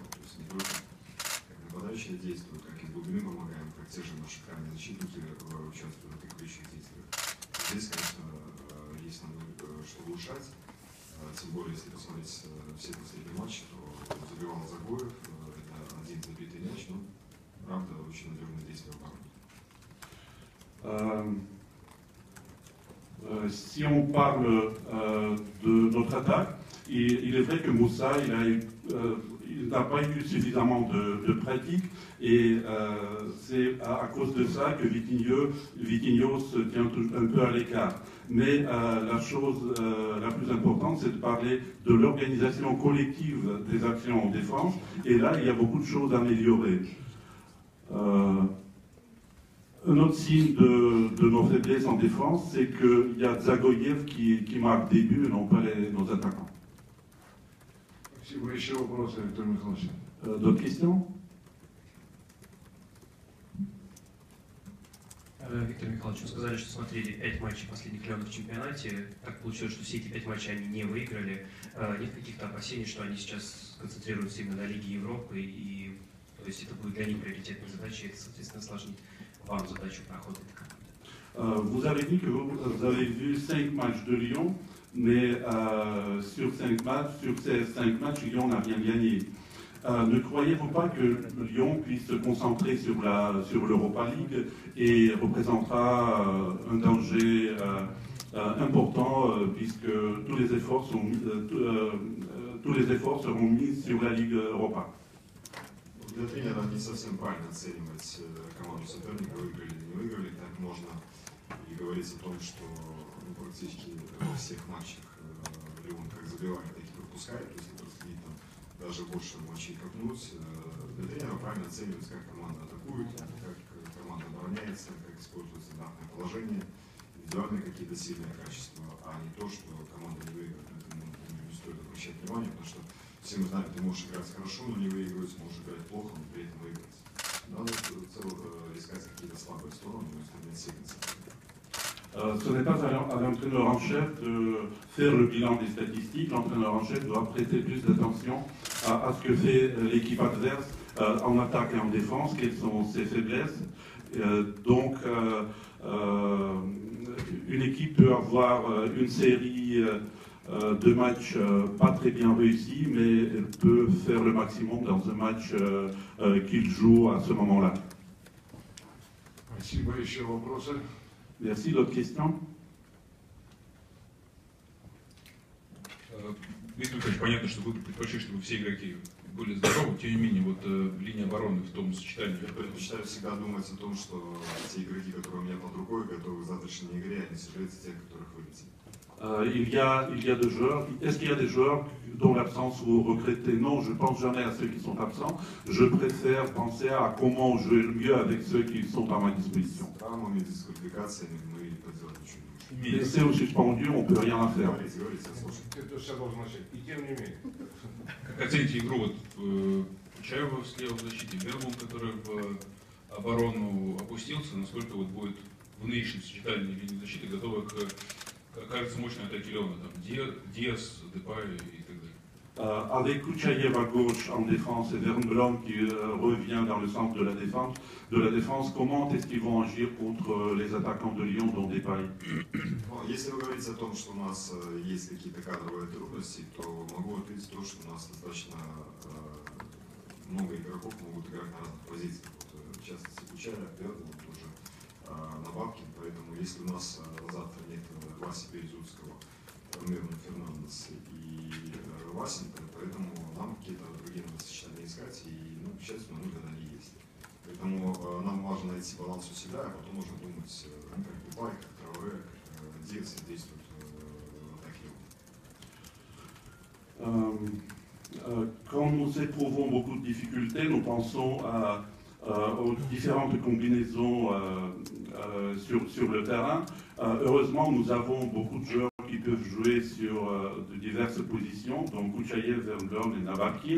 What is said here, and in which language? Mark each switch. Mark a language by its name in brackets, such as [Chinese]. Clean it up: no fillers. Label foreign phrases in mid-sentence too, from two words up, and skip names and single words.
[Russian] То есть не только как нападающие действуют, как и в глубине помогаем, как те же наши крайние защитники участвуют в атакующих действиях. Здесь, конечно, есть нам что улучшать, тем более, если посмотреть все последние матчи, то забивал Загоев, это один забитый мяч, но, правда, очень надежное действие обороны. [French] Si on parle de notre attaque, il est vrai que Moussa, il n'a pas eu suffisamment de pratique et c'est à cause de ça que Vitinho se tient un peu à l'écart. Mais la chose la plus importante, c'est de parler de l'organisation collective des actions en défense. Et là, il y a beaucoup de choses à améliorer. Un autre signe de nos faiblesses en défense, c'est qu'il y a Zagoyev qui marque des buts et non pas nos attaquants. D'autres questions? [Russian] Виктор Михайлович, вы сказали, что смотрели 5 матчей последних Лиона в чемпионате. Так получилось, что все эти 5 матчей они не выиграли. Нет каких-то опасений, что они сейчас концентрируются именно на Лиге Европы, и то есть это будет для них приоритетной задачей, и это, соответственно, осложнит вам задачу прохода этой команды. [French] Vous avez dit que vous avez vu 5 matchs de Lyon, mais sur ces 5 matchs, Lyon n'a rien gagné. Ne croyez-vous pas que Lyon puisse se concentrer sur l'Europa League et représentera un danger important puisque tous les efforts seront mis sur la Ligue Europa? [Russian] Для тренера не совсем правильно оценивать команду соперника, выиграли или не выиграли. Так можно и говорить о том, что практически во всех матчах Лион как забивает, так и пропускает. Если проследить там даже больше матчей копнуть, для тренера правильно оценивать, как команда атакует, как команда обороняется, как использует стандартное положение, индивидуальные какие-то сильные качества, а не то, что команда не выиграет. Поэтому не стоит обращать внимание, потому что все мы знаем, ты можешь играть хорошо, но не выигрывать, можешь играть плохо, но при этом выиграть. Надо в целом искать какие-то слабые стороны, но стремиться сильно. [French] Ce n'est pas à l'entraîneur en chef de faire le bilan des statistiques. L'entraîneur en chef doit prêter plus d'attention à ce que fait l'équipe adverse en attaque et en défense, quelles sont ses faiblesses. Donc, une équipe peut avoir une série de matchs pas très bien réussis, mais elle peut faire le maximum dans un match qu'il joue à ce moment-là. [Russian] Спасибо. Еще вопросы? [French] Merci. D'autres questions? [Russian] Виктор Николаевич, понятно, что вы предпочли, чтобы все игроки были здоровы, тем не менее, вот линия обороны в том сочетании. Я предпочитаю всегда думать о том, что те игроки, которые у меня под рукой, готовы к завтрашней игре, они сожалеют тех, которых вылетели. [French] Il y a des joueurs. Est-ce qu'il y a des joueurs dont l'absence vous regrettez? Non, je ne pense jamais à ceux qui sont absents. Je préfère penser à comment jouer le mieux avec ceux qui sont à ma disposition. [Russian] С травмами, дисквалификациями мы поделать ничего не можем. [French] Laissés ou suspendus, on ne peut rien faire. [Russian] Говорите, я слушаю. Это все должно начать. И тем не менее. Как оцените игру вот Кучаева слева в защите, Бербун, который в оборону опустился, насколько вот будет в нынешнем сочетании линии защиты готова к, кажется, мощной атаке Леона, там Диас, Депай и так далее. [French] Avec Kouchaïev à gauche en défense et Vernblanc qui revient dans le centre de la défense, comment est-ce qu'ils vont agir contre les attaquants de Lyon, dont Depay? [Russian] Если вы говорите о том, что у нас есть какие-то кадровые трудности, то могу ответить то, что у нас достаточно много игроков могут играть на разных позициях. Вот, в частности, Кучаев, Бербун тоже на бабке, поэтому если у нас завтра нет Васи Березутского, Мирона Фернандес и Васенко, поэтому нам какие-то другие сочетания искать, и, ну, к счастью, мы они есть. Поэтому нам важно найти баланс у себя, а потом можно думать, как Дубай, как Трауре, как Диас действуют в атаке. [French] Quand nous éprouvons beaucoup de difficultés, nous pensons aux différentes combinaisons sur le terrain. Heureusement, nous avons beaucoup de joueurs qui peuvent jouer sur de diverses positions, donc Kouchaïev, Vernblanc et Navakin.